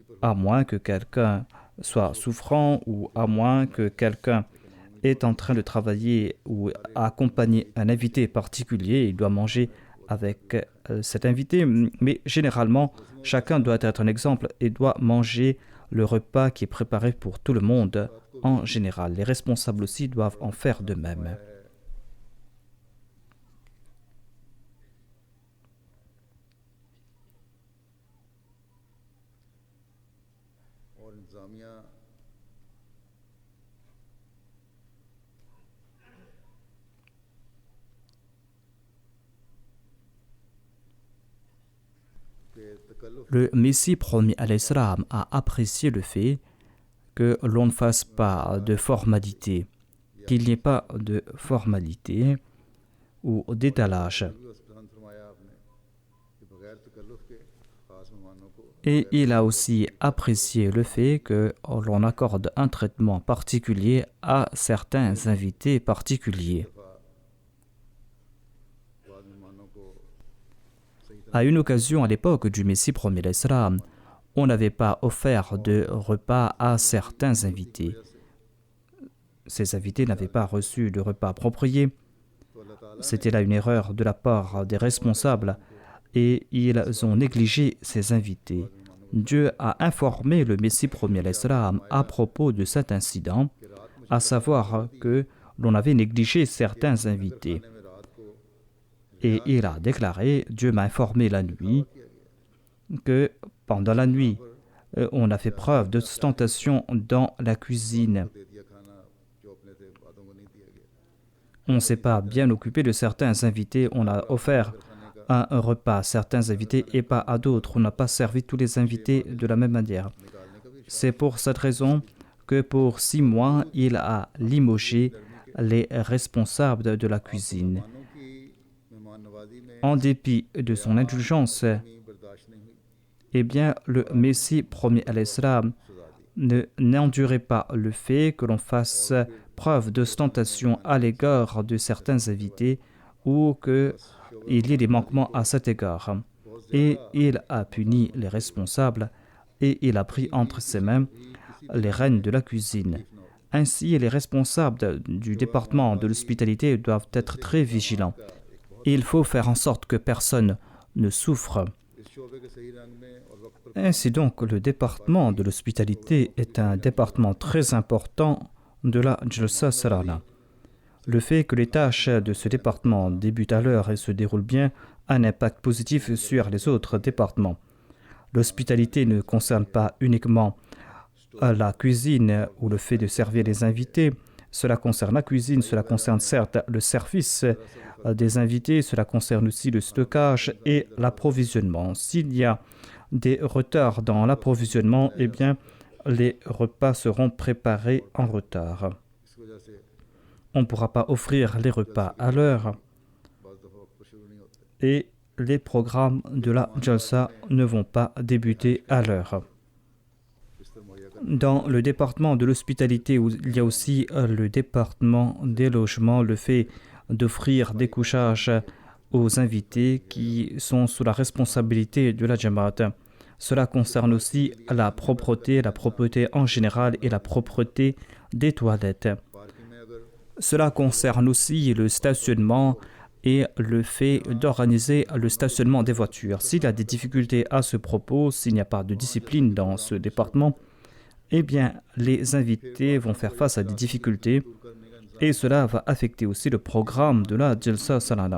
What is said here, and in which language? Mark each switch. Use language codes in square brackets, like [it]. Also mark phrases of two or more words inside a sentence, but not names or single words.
[fr] À moins que quelqu'un soit souffrant ou à moins que quelqu'un est en train de travailler ou accompagner un invité particulier, il doit manger avec cet invité. Mais généralement, chacun doit être un exemple et doit manger le repas qui est préparé pour tout le monde en général. Les responsables aussi doivent en faire de même. [ur] اور انتظامیہ کے تکلف [fr] Le Messie promis à l'Islam a apprécié le fait que l'on ne fasse pas de formalité, qu'il n'y ait pas de formalité ou d'étalage. [ur] بھی بس پسند فرمایا آپ نے کہ بغیر تکلف کے خاص مہمانوں کو [fr] Et il a aussi apprécié le fait que l'on accorde un traitement particulier à certains invités particuliers. [ur] بعد مہمانوں کو صحیح [fr] À une occasion, à l'époque du Messie premier l'Islam, on n'avait pas offert de repas à certains invités. Ces invités n'avaient pas reçu de repas approprié. [ur] تو اللہ تعالیٰ [fr] C'était là une erreur de la part des responsables et ils ont négligé ces invités. Dieu a informé le Messie premier l'Islam à propos de cet incident, [ur] کہ رات میں [fr] à savoir que l'on avait négligé certains invités. [ur] کھانے میں رات کو [fr] Et il a déclaré, Dieu m'a informé la nuit, que pendant la nuit, on a fait preuve d'ostentation dans la cuisine. [ur] دے دیا کھانا جو اپنے تھے باتوں کو نہیں دیا گیا [fr] On ne s'est pas bien occupé de certains invités, on a offert un repas à certains invités et pas à d'autres. On n'a pas servi tous les invités de la même manière. [ur] نکالنے کا بھی [fr] C'est pour cette raison que pour 6 mois, il a limogé les responsables de la cuisine. [ur] مہمانوں کی مہمان نوازی میں [fr] En dépit de son indulgence, [ur] کمی برداشت نہیں ہوئی [fr] eh bien, le Messie premier à l'Islam n'endurait pas le fait que l'on fasse preuve d'ostentation à l'égard de certains invités ou qu'il y ait des manquements à cet égard. Et il a puni les responsables et il a pris entre ses mains les rênes de la cuisine. Ainsi, les responsables du département de l'hospitalité doivent être très vigilants. Il faut faire en sorte que personne ne souffre. [ur] اس شعبے کے صحیح رنگ میں اور وقت پر [fr] Ainsi donc, le département de l'hospitalité est un département très important de la Jalsa Salana. Le fait que les tâches de ce département débutent à l'heure et se déroulent bien a un impact positif sur les autres départements. L'hospitalité ne concerne pas uniquement la cuisine ou le fait de servir les invités. Cela concerne la cuisine, cela concerne certes le service des invités, cela concerne aussi le stockage et l'approvisionnement. S'il y a des retards dans l'approvisionnement, eh bien, les repas seront préparés en retard. [ur] اس وجہ سے [fr] On ne pourra pas offrir les repas à l'heure [ur] بعض دفعہ وقت پر شروع نہیں ہوتے [fr] et les programmes de la Jalsa ne vont pas débuter à l'heure. [ur] بستر مہیا کر [fr] Dans le département de l'hospitalité, il y a aussi le département des logements, le fait d'offrir des couchages aux invités qui sont sous la responsabilité de la Jamaat. Cela concerne aussi la propreté en général et la propreté des toilettes. [ur] پارکنگ میں اگر [fr] Cela concerne aussi le stationnement et le fait d'organiser le stationnement des voitures. S'il y a des difficultés à ce propos, s'il n'y a pas de discipline dans ce département, eh bien, les invités vont faire face à des difficultés et cela va affecter aussi le programme de la Jalsa Salana.